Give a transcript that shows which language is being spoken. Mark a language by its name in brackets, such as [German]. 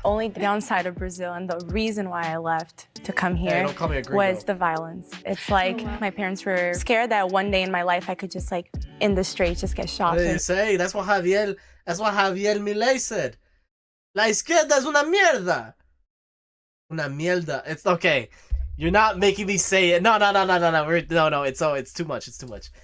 [English] only downside of Brazil and the reason why I left to come here don't call me a gringo. was the violence. It's like my parents were scared that one day in my life I could just like in the streets just get shot. What did he say? That's what Javier Milei said. [Spanish] La izquierda es una mierda. Una mierda. [English] It's okay. You're not making me say it. No. It's too much. It's too much.